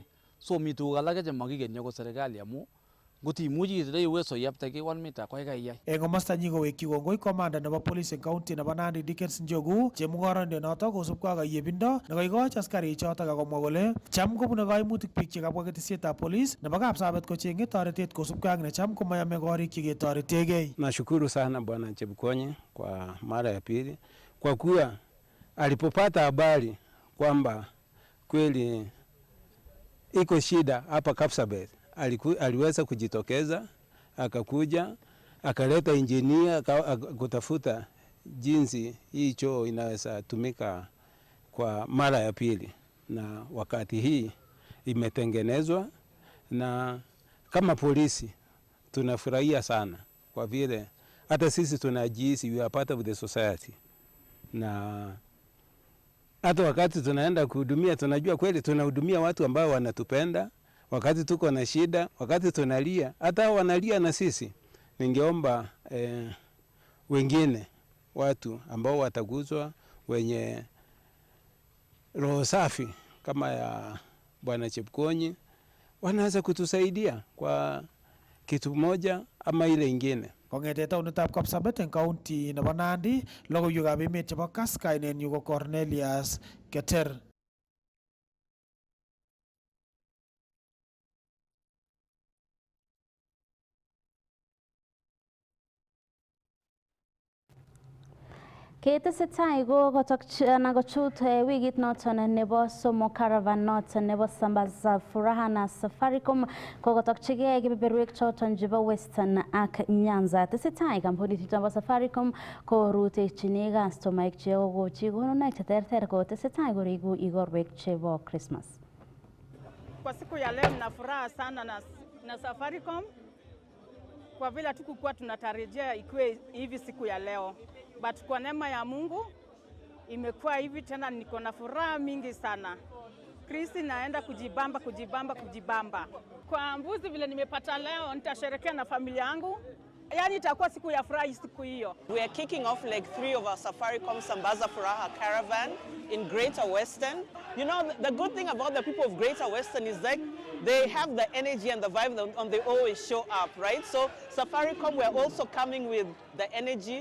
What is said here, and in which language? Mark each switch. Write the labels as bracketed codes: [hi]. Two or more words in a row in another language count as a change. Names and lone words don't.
[kln] So mi tuguk alak chemakikeni akot serikali amu ngot imuchi itindoi uweso iyapte ki 1 meter ko kaikai iyai. Eng komostanyi kowekyi kongoi komanda nebo police eng county nebo Nandi Dickens Njogu chemung'oroindet notok kosubkei ak ayebindo nekoikoch askarik chotok akomwa kole cham kobune kaimutik biik chekabwa ketesietab police nebo Kapsabet kocheng'e toretet kosubkei ak necham komayame korik cheketoretegei. [sw] Nashukuru sana Bwana Chepkwony kwa mara ya pili kwa kuwa alipopata habari kwamba kweli iko shida hapa Kapsabet aliweza kujitokeza, akakuja, akaleta injinia kutafuta jinsi hii choo inaweza tumika kwa mara ya pili, na wakati hii imetengenezwa, na kama polisi tunafurahia sana kwa vile hata sisi tunajihisi [en] we are part of the society, [sw] na hata wakati tunaenda kuhudumia tunajua kweli tunahudumia watu ambao wanatupenda. Wakati tuko na shida, wakati tunalia, hata wanalia na sisi. Ningeomba wengine watu ambao wataguzwa, wenye roho safi kama ya Bwana Chepkwony, wanaweza kutusaidia kwa kitu moja ama ile ingine. [kln] Kong'ete taonitab Kapsabet eng county nebo Nandi, logoiwekab emet chebo Kass, kainenyu ko Cornelius Keter. Ketesetai ko kochut wikit noton nebo somok caravan noton nebo Sambaza Furaha na Safaricom kokotokchigei kebeberwek choton chebo Western ak Nyanza. Tesetai kampunit nebo Safaricom ko rutechini kastomaik chekokochi konunoik cheterter kotesetai koriku igorwek chebo Christmas. [sw] Kwa siku ya leo nina furaha sana na Safaricom kwa vile hatukuwa tunatarajia ikiwe hivi siku ya leo. But kwa neema ya Mungu imekuwa hivi tena, niko na furaha mingi sana. Kristi naenda kujibamba. Kwa mbuzi vile nimepata leo nitasherehekea na familia yangu. Yani itakuwa siku ya furaha siku hiyo. [en] We are kicking off like 3 of our Safaricom Sambaza Furaha caravan in Greater Western. You know, the good thing about the people of Greater Western is like they have the energy and the vibe and they always show up, right? So Safaricom, we're also coming with the energy.